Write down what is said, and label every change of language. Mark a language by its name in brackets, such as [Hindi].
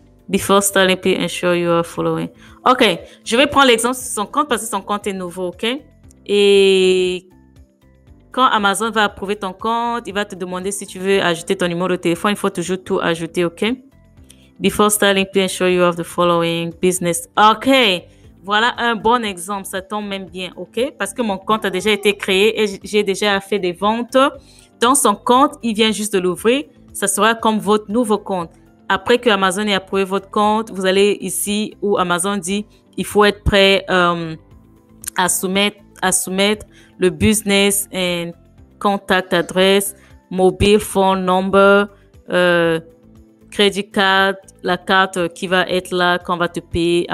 [English] Before starting, please ensure you are following. [French] OK, je vais prendre l'exemple sur son compte parce que son compte est nouveau, OK? Et quand Amazon va approuver ton compte, il va te demander si tu veux ajouter ton numéro de téléphone. Il faut toujours tout ajouter, OK? [English] Before starting, please ensure you have the following business. [French] OK, voilà un bon exemple. Ça tombe même bien, OK? Parce que mon compte a déjà été créé et j'ai déjà fait des ventes. Dans son compte, il vient juste de l'ouvrir. Ça sera comme votre nouveau compte. Après que Amazon ait approuvé votre compte, vous allez ici où Amazon dit il faut être prêt à soumettre le [English] business and contact address, mobile phone number, credit card, [French] la carte qui va être là quand on va te payer.